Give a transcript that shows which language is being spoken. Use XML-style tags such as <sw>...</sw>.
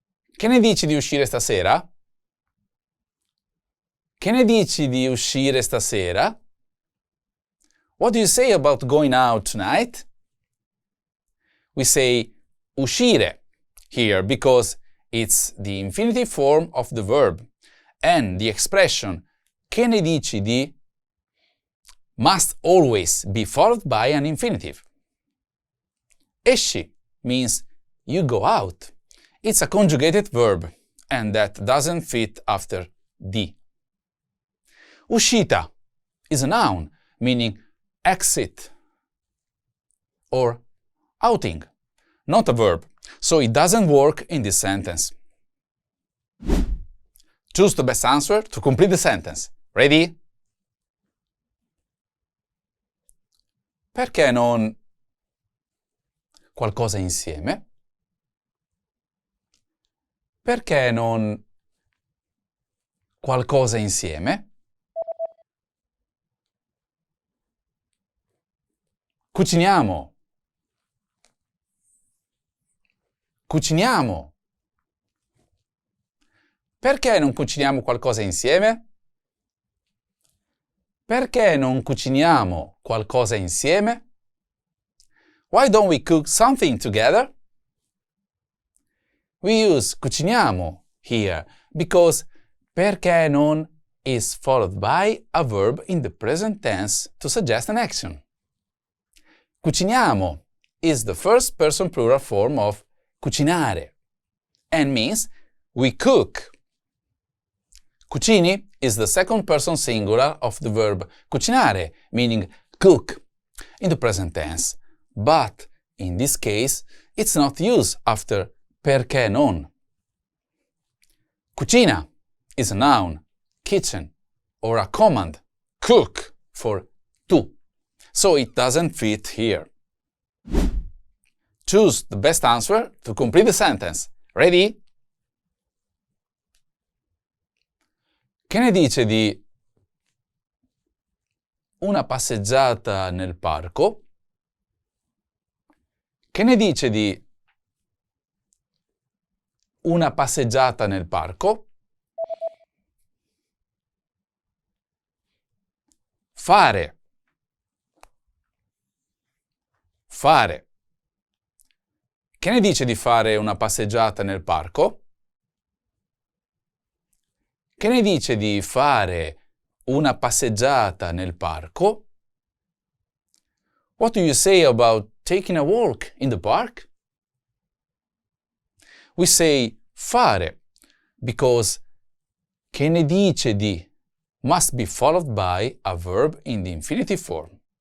<it>Che ne dici di uscire stasera? Che ne dici di uscire stasera?</it> <en>What do you say about going out tonight? We say uscire here because it's the infinitive form of the verb, and the expression che ne dici di must always be followed by an infinitive. Esci means you go out. It's a conjugated verb, and that doesn't fit after di. Uscita is a noun, meaning exit or outing, not a verb, so it doesn't work in this sentence. Choose the best answer to complete the sentence. Ready?</en> <it>Perché non qualcosa insieme? Perché non qualcosa insieme? Cuciniamo. Cuciniamo. Perché non cuciniamo qualcosa insieme? Perché non cuciniamo qualcosa insieme?</it> <en>Why don't we cook something together? We use cuciniamo here because perché non is followed by a verb in the present tense to suggest an action. Cuciniamo is the first person plural form of cucinare and means we cook. Cucini is the second person singular of the verb cucinare, meaning cook, in the present tense. But in this case, it's not used after perché non. Cucina is a noun, kitchen, or a command, cook, for tu. So it doesn't fit here. Choose the best answer to complete the sentence. Ready?</en> <it>Che ne dice di una passeggiata nel parco? Che ne dice di una passeggiata nel parco? Fare. Fare. Che ne dice di fare una passeggiata nel parco? Che ne dice di fare una passeggiata nel parco?</it> <en>What do you say about taking a walk in the park? We say fare because che ne dice di must be followed by a verb in the infinitive form.</en>